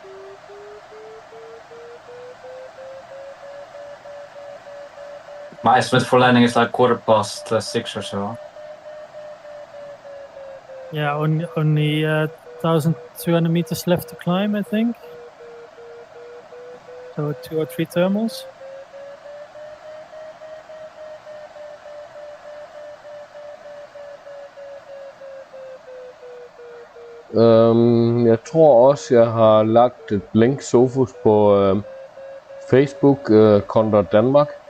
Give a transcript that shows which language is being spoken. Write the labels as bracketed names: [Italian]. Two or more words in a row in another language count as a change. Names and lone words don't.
[English] My estimate for landing is like 6:15 or so. Yeah, only 1,200 meters left to climb, I think. So 2 or 3 thermals. [Danish] Jeg tror også, jeg har lagt et link Sofus på Facebook, Condor Danmark.